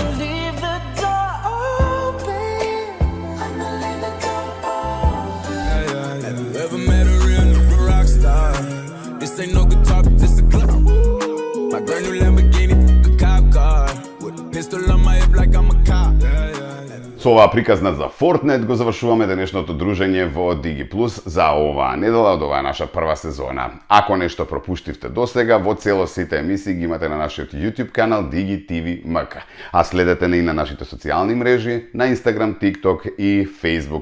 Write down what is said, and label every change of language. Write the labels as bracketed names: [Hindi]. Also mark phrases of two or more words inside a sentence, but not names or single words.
[English] Leave the door open. I'ma leave the door open. Have you ever met a real nigga rock star? This ain't no guitar, but this a club. My brand new Lamborghini, a cop car. With a pistol on my hip like I'm a cop. [Macedonian] Со оваа приказна за Fortnite го завршуваме денешното дружење во DigiPlus за оваа недела од оваа наша прва сезона. Ако нешто пропуштивте досега, во целост сите емисии ги имате на нашиот YouTube канал DigiTV MK. А следете не и на нашите социјални мрежи, на Instagram, TikTok и Facebook.